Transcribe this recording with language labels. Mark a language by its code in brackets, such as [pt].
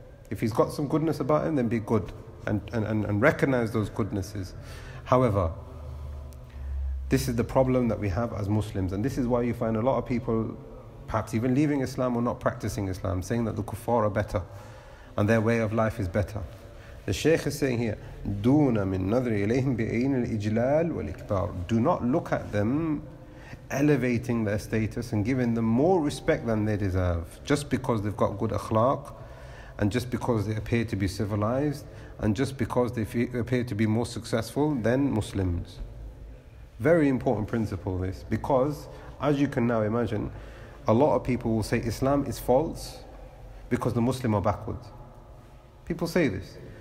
[en] If he's got some goodness about him, then be good and recognize those goodnesses. However, this is the problem that we have as Muslims, and this is why you find a lot of people perhaps even leaving Islam or not practicing Islam, saying that the kuffar are better and their way of life is better. The Shaykh is saying here, [ar] دُونَ مِن نَظْرِ إِلَيْهِمْ بِعَيْنِ الْإِجْلَالِ وَالْإِكْبَارِ. [en] Do not look at them elevating their status and giving them more respect than they deserve just because they've got good akhlaq, and just because they appear to be civilized, and just because they appear to be more successful than Muslims. Very important principle this, because as you can now imagine, a lot of people will say Islam is false because the Muslims are backwards. People say this.